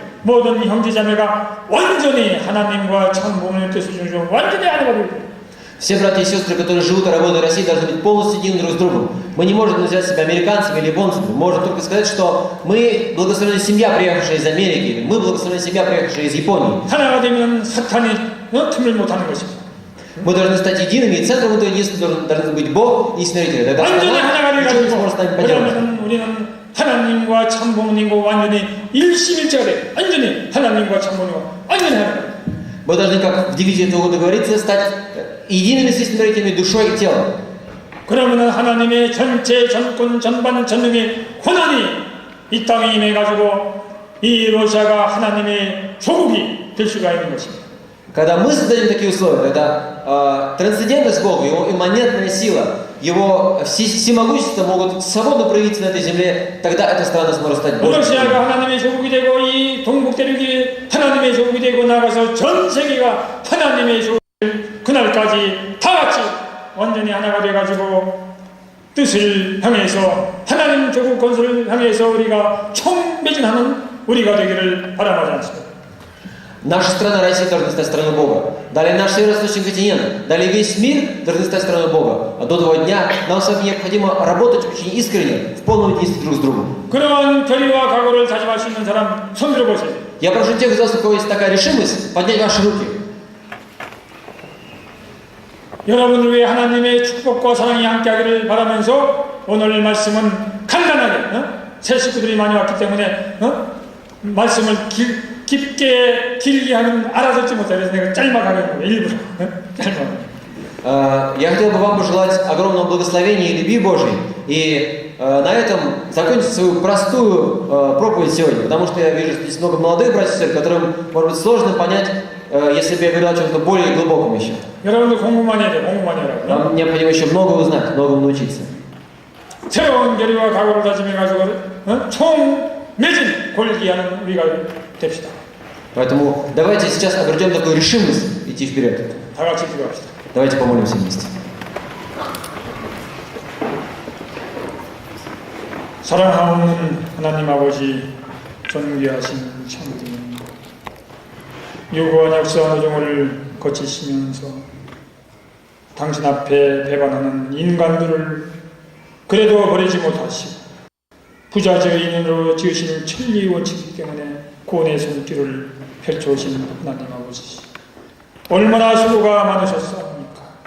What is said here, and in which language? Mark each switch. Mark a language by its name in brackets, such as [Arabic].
[Korean] 모든 형제자매가 완전히 하나님과 참 부모님 뜻을 중심 완전히 하나가 되고. [Russian] Все братья и сестры, которые живут и работают в России, должны быть полностью едины друг с другом. Мы не можем называть себя американцами или японцами. Мы можем только сказать, что мы благословенная семья, приехавшая из Америки, или мы благословенная семья, приехавшая из Японии. [Korean] 하나가 되면 사탄이 틈을 못하는 것입니다. [Russian] Мы должны стать едиными, и центром этого единства должен быть Бог и истинный родитель. Тогда [Korean] 완전히 하나가 [Russian] ничего не сможет с нами [Korean] 돼가지고 [Russian] поделать. [Korean] 그러면 우리는 하나님과 참 부모님과 완전히 일심일체가 돼. 완전히 하나님과 참 부모님과 완전히 하나가 돼. [Russian] Мы должны, как в девизе этого года говорится, стать едиными с истинными родителями душой и телом. [Korean] 그러면 하나님의 전체 전권 전반 전능의 권한이 이 땅에 임해가지고 이 러시아가 하나님의 조국이 될 수가 있는 것입니다. [Russian] Когда мы создаем такие условия, когда трансцендентность Бога, Его имманентная сила, Его всемогущество могут свободно проявиться на этой земле, тогда эта страна сможет стать Божьей. [Korean] 러시아가 하나님의 조국이 되고 이 동북 대륙이 하나님의 조국이 되고 나가서 전 세계가 하나님의 조국 그날까지 다 같이 완전히 하나가 돼가지고 뜻을 향해서 하나님 조국 건설을 향해서 우리가 총매진하는 우리가 되기를 바라지 않습니다. [Russian] Наша страна Россия должна стать страной Бога. Далее наш северо-восточный континент, далее весь мир должны стать страной Бога. А до того дня нам с вами необходимо работать очень искренне, в полном единстве друг с другом. [Korean] 그러한 결의와 각오를 다짐할 수 있는 사람 손 들어보세요. [Russian] Я прошу тех из вас, у кого есть такая решимость, поднять ваши руки. [Korean] 여러분을 위해 하나님의 축복과 사랑이 함께하기를 바라면서 오늘 말씀은 간단하게 새 식구들이 많이 왔기 때문에 말씀을 깊게 길게 하는 알아듣지 못해 그래서 내가 짤막하게 하는 거예요. 일부러 짤막. [Russian] Я хотел бы вам пожелать огромного благословения и любви Божьей. И на этом закончить свою простую проповедь сегодня. Потому что я вижу, что здесь много молодых братьев и сестер, которым, может быть, сложно понять, если бы я говорил о чем-то более глубоком еще. [Korean] 여러분들 공부만 해야 돼. 공부만 해라. [Russian] Нам необходимо еще много узнать, многому научиться. [Korean] 새로운 결의와 각오를 다짐해가지고 총매진 골기하는 우리가 됩시다. [Russian] Поэтому давайте сейчас обретем такую решимость идти вперед. [Korean] 다 같이 기도합시다. [Russian] Давайте помолимся вместе. [Korean] 사랑하는 하나님 아버지 존귀하신 참되님 유구한 역사 노정을 거치시면서 당신 앞에 배반하는 인간들을 그래도 버리지 못하시고 부자저인으로 지으신 천리 원칙이기 때문에 구원의 손길을 펼쳐오신 하나님 아버지 얼마나 수고가 많으셨습니까?